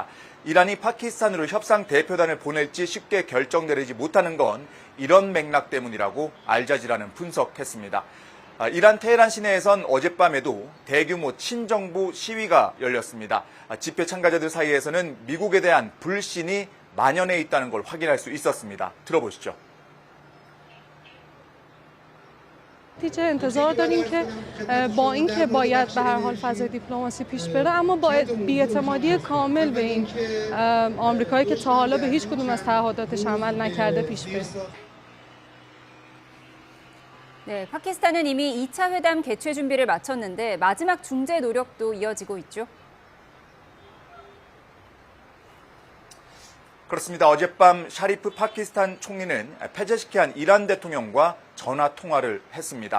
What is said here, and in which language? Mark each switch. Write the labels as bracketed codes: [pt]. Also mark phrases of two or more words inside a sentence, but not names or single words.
[ko] 이란이 파키스탄으로 협상 대표단을 보낼지 쉽게 결정내리지 못하는 건 이런 맥락 때문이라고 알자지라는 분석했습니다. 이란 테헤란 시내에선 어젯밤에도 대규모 친정부 시위가 열렸습니다. 집회 참가자들 사이에서는 미국에 대한 불신이 만연해 있다는 걸 확인할 수 있었습니다. 들어보시죠. [fa] نتیجه انتظار داریم که با اینکه باید به هر حال فضای دیپلماسی پیش بره اما باید بی‌اعتمادی کامل به این آمریکایی که تا حالا به هیچ کدوم از تعهداتش عمل نکرده پیش بره. [ko] 네, 파키스탄은 이미 2차 회담 개최 준비를 마쳤는데 마지막 중재 노력도 이어지고 있죠. 그렇습니다. 어젯밤 샤리프 파키스탄 총리는 페제시키안 이란 대통령과 전화 통화를 했습니다.